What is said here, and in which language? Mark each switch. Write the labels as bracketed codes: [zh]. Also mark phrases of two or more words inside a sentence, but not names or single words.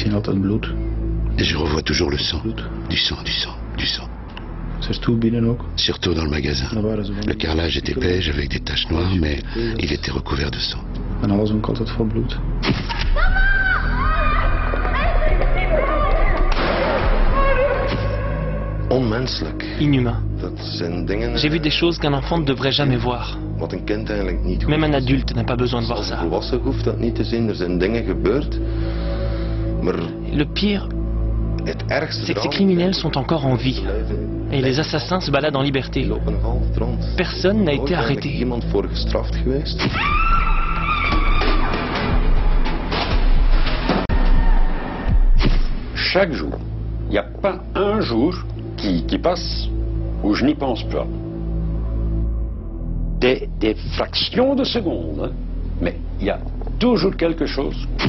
[nl] dat bloed. [fr] Et je revois toujours le sang. Du sang, du sang, du sang. [nl] Ze stoel binnen ook. [fr] Surtout dans le magasin. Le carrelage était beige avec des taches noires, mais il était recouvert de sang. [nl] En alles ook altijd vol bloed. Onmenselijk. [fr] Inhumain. [nl] Dat zijn dingen. [fr] J'ai vu des choses qu'un enfant ne devrait jamais voir. [nl] Wat een kind eigenlijk niet. [fr] Même un adulte n'a pas besoin de voir [nl] Als een [fr] ça. [nl] volwassen hoeft dat niet te zien. Er zijn dingen gebeurd. Maar [fr] Le pire, [nl] het ergste [fr] c'est que ces [nl] eraan, [fr] criminels sont encore en vie. Et les assassins se baladent en [nl] die [fr] liberté. [nl] lopen nog altijd rond. [fr] Personne n'a [nl] Ooit [fr] été [nl] eigenlijk [fr] arrêté. [nl] iemand voor gestraft geweest? [fr] Chaque jour, il n'y a pas un jour qui passe où je n'y pense pas. Des fractions de secondes, hein, mais il y a toujours quelque chose.